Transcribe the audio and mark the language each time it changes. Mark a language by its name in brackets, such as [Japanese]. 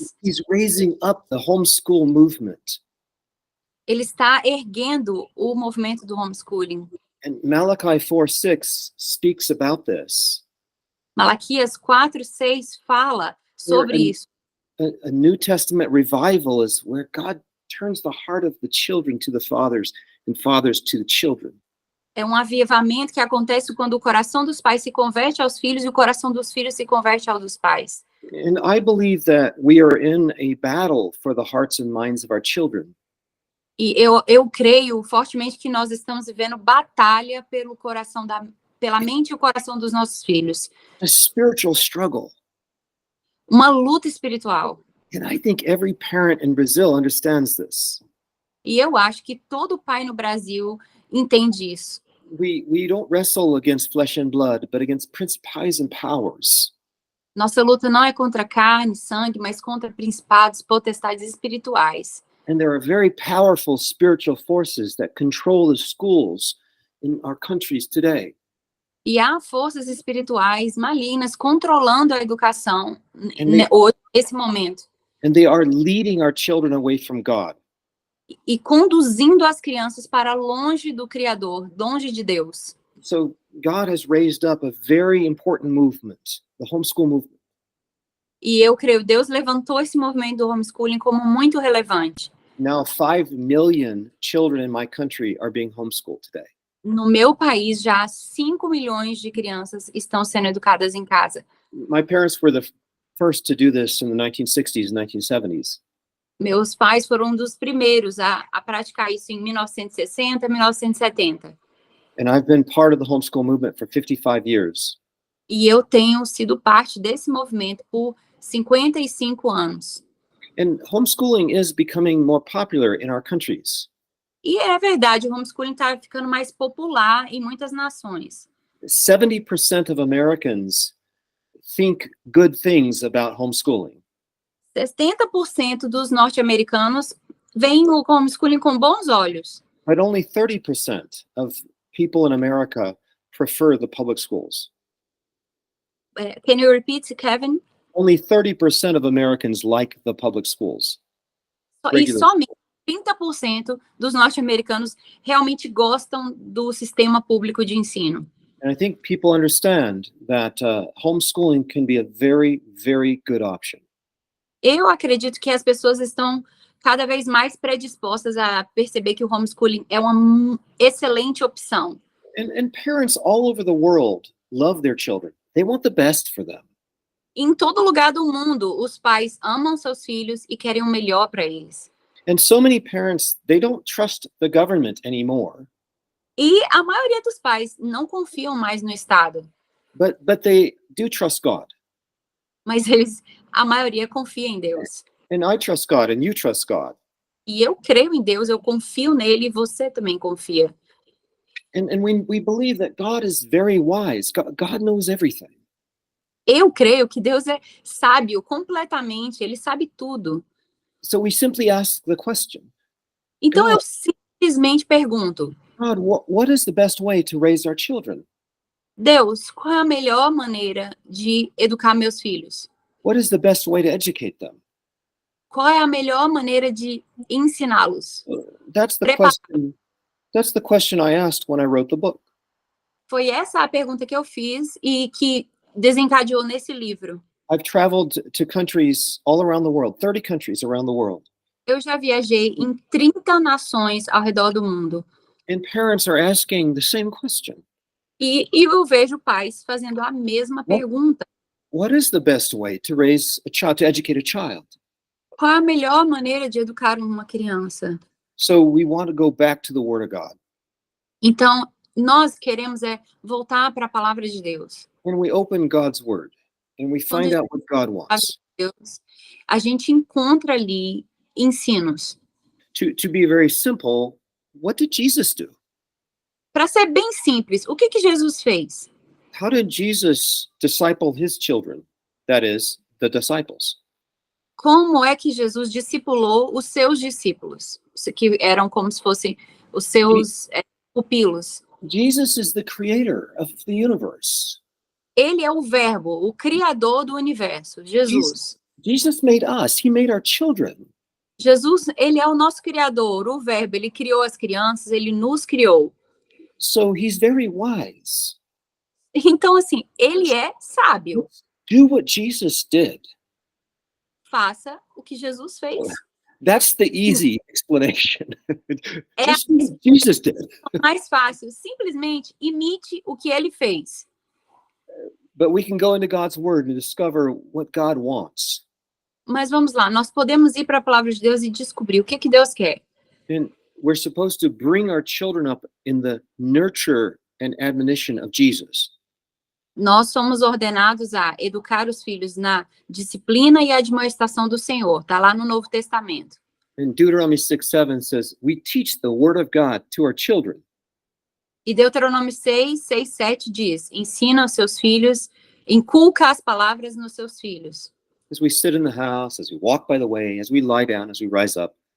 [English] He's raising up the homeschool movement. [Portuguese] Ele está erguendo o movimento do homeschooling. [English] And Malachi 4:6 speaks about this. [Portuguese] Malaquias 4:6 fala sobre isso. [English] A New Testament revival is where God turns the heart of the children to the fathers and fathers to the children. [Portuguese] É um avivamento que acontece quando o coração dos pais se converte aos filhos e o coração dos filhos se converte ao dos pais. [English] And I believe that we are in a battle for the hearts and minds of our children. [Portuguese] E eu creio fortemente que nós estamos vivendo batalha pela mente e o coração dos nossos filhos. [English] A spiritual struggle. [Portuguese] Uma luta espiritual. [English] And I think every parent in Brazil understands this. [Portuguese] E eu acho que todo pai no Brasil entende isso. [English] We don't wrestle against flesh and blood, but against principalities and powers. [Portuguese] Nossa luta não é contra carne, sangue, mas contra principados, potestades espirituais. [English] And there are very powerful spiritual forces that control the schools in our countries today. [Portuguese] E há forças espirituais malignas controlando a educação hoje, nesse momento. [English] And they are leading our children away from God. [Portuguese] E conduzindo as crianças para longe do Criador, longe de Deus. [English] So God has raised up a very important movement, the homeschool movement. [Portuguese] E eu creio, Deus levantou esse movimento do homeschooling como muito relevante. [English] Now 5 million children in my country are being homeschooled today. [Portuguese] No meu país, já 5 milhões de crianças estão sendo educadas em casa. [English] My parents were the first to do this in the 1960s and 1970s. [Portuguese] Meus pais foram um dos primeiros a praticar isso em 1960, 1970. [English] And I've been part of the homeschool movement for 55 years. [Portuguese] E eu tenho sido parte desse movimento por 55 anos. [English] And homeschooling is becoming more popular in our countries. [Portuguese] E é verdade, o homeschooling está ficando mais popular em muitas nações. [English] 70% of Americans think good things about homeschooling. [Portuguese] 70% dos norte-americanos veem o homeschooling com bons olhos. [English] But only 30% of people in America prefer the public schools. Can you repeat, Kevin? Only 30% of Americans like the public schools. [Portuguese] E somente 30% dos norte-americanos realmente gostam do sistema público de ensino. [English] And I think people understand that homeschooling can be a very, very good option. [Portuguese] Eu acredito que as pessoas estão cada vez mais predispostas a perceber que o homeschooling é uma excelente opção. [English] And parents all over the world love their children. They want the best for them. [Portuguese] Em todo lugar do mundo, os pais amam seus filhos e querem o melhor para eles. [English] And so many parents, they don't trust the government anymore. [Portuguese] E a maioria dos pais não confiam mais no Estado. [English] But they do trust God. [Portuguese] Mas a maioria confia em Deus. [English] And I trust God and you trust God. [Portuguese] E eu creio em Deus, eu confio nele e você também confia. [English] And we believe that God is very wise. God knows everything. [Portuguese] Eu creio que Deus é sábio completamente, ele sabe tudo. [English] So we simply ask the question. [Portuguese] Então [English] God, [Portuguese] eu simplesmente pergunto: [English] God, what is the best way to raise our children? [Portuguese] Deus, qual é a melhor maneira de educar meus filhos? [English] What is the best way to educate them? [Portuguese] Qual é a melhor maneira de ensiná-los? [English] That's the question. That's the question I asked when I wrote the book. [Portuguese] Foi essa a pergunta que eu fiz e que desencadeou nesse livro. [English] I've traveled to countries all around the world, 30 countries around the world. [Portuguese] Eu já viajei em 30 nações ao redor do mundo. [English] And parents are asking the same question. [Portuguese] E eu vejo pais fazendo a mesma pergunta. [English] What is the best way to raise a child, to educate a child? [Portuguese] Qual a melhor maneira de educar uma criança? [English] So we want to go back to the Word of God. [Portuguese] Então, nós queremos voltar para a palavra de Deus. [English] When we open God's Word and we find out what God wants. [Portuguese] Deus, a gente encontra ali ensinos. [English] To be very simple, what did Jesus do? [Portuguese] Para ser bem simples, o que Jesus fez? [English] How did Jesus disciple his children? That is, the disciples. [Portuguese] Como é que Jesus discipulou os seus discípulos, que eram como se fossem os seus pupilos? [English] Jesus is the creator of the universe. [Portuguese] Ele é o verbo, o criador do universo, Jesus. [English] Jesus made us. He made our children. [Portuguese] Jesus, ele é o nosso criador, o verbo, ele criou as crianças, ele nos criou. [English] So he's very wise. [Portuguese] Então, assim, ele é sábio. [English] Do what Jesus did. [Portuguese] Faça o que Jesus fez. [English] That's the easy explanation. [Portuguese] É [English] Just do what Jesus did. [Portuguese] mais fácil. Simplesmente imite o que ele fez. [English] But we can go into God's word and discover what God wants. [Portuguese] Mas vamos lá, nós podemos ir para a palavra de Deus e descobrir o que Deus quer. [English] And we're supposed to bring our children up in the nurture and admonition of Jesus. [Portuguese] Nós somos ordenados a educar os filhos na disciplina e admoestação do Senhor. Está lá no Novo Testamento. [English] And Deuteronomy 6:7 says, we teach the word of God to our children. [Portuguese] E Deuteronômio 6:7 diz: ensina aos seus filhos, inculca as palavras nos seus filhos. [English] As we sit in the house, as we walk by the way, as we lie down, as we rise up.